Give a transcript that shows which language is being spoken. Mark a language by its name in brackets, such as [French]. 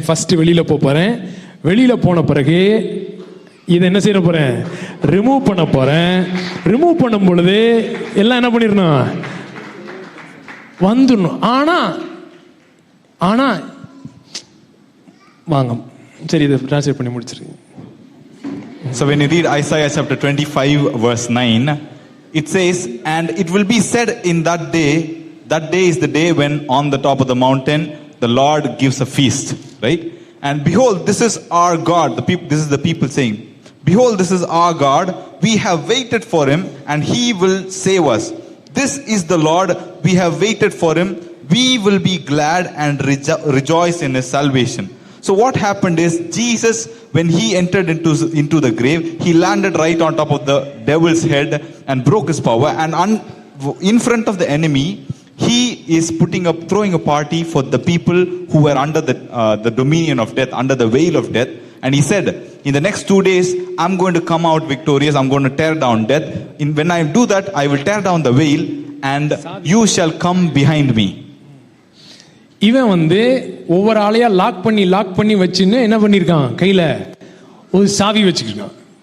[Tamil] First வெளியில போறேன். வெளியில போன பிறகு இதை என்ன செய்ய போறேன்? ரிமூவ் பண்ண போறேன். ரிமூவ் பண்ணும் பொழுது எல்லாம் என்ன பண்ணிடணும்? வந்துடணும். ஆனா வாங்க, சரி, இதை டிரான்ஸ்லேட் பண்ணி முடிச்சிருக்கேன். [English] So when you read Isaiah chapter 25 verse 9, it says, and it will be said in that day is the day when on the top of the mountain the Lord gives a feast, right? And behold, this is our God. This is the people saying, behold, this is our God. We have waited for him and he will save us. This is the Lord, we have waited for him. We will be glad and rejoice in his salvation. So what happened is, Jesus, when he entered into the grave, he landed right on top of the devil's head and broke his power. And in front of the enemy, he is throwing a party for the people who were under the dominion of death, under the veil of death. And he said, in the next 2 days, I'm going to come out victorious. I'm going to tear down death. When I do that, I will tear down the veil and you shall come behind me. [Tamil] இவன் ஒவ்வொரு ஆளையா lock பண்ணி வச்சுன்னு என்ன பண்ணிருக்கான், கையில ஒரு சாவி வச்சுக்கிட்டான்.